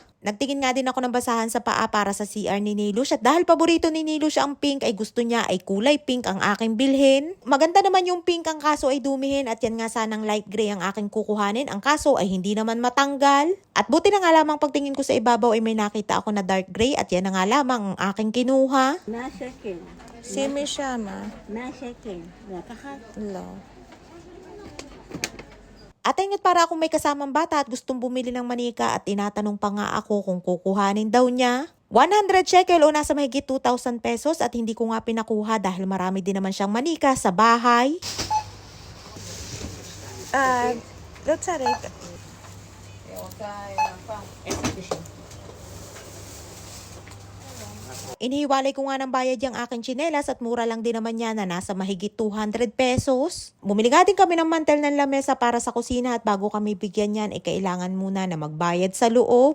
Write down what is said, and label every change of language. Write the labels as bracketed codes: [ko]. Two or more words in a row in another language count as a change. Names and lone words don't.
[tl] Nagtingin nga din ako ng basahan sa paa para sa CR ni Nilush at dahil paborito ni Nilush ang pink ay gusto niya ay kulay pink ang aking bilhin. Maganda naman yung pink ang kaso ay dumihin at yan nga sanang [en] light gray [tl] ang aking kukuhanin ang kaso ay hindi naman matanggal. At buti na nga lamang pagtingin ko sa ibabaw ay may nakita ako na [en] dark gray [tl] at yan na nga lamang ang aking kinuha. [he] 100 שקל. שימי שמה. 100 שקל. לקחת? לא. [tl] At ayun para akong may kasamang bata at gustong bumili ng manika at tinatanong pa nga ako kung kukuhanin daw niya. 100 shekel o nasa mahigit 2,000 pesos at hindi ko nga pinakuha dahil marami din naman siyang manika sa bahay. [he] לא צריך. [tl] Inihiwalay ko nga ng bayad yung aking tsinelas at mura lang din naman niya na nasa mahigit 200 pesos. Bumili nga din kami ng mantel ng lamesa para sa kusina at bago kami bigyan yan ay kailangan muna na magbayad sa loob.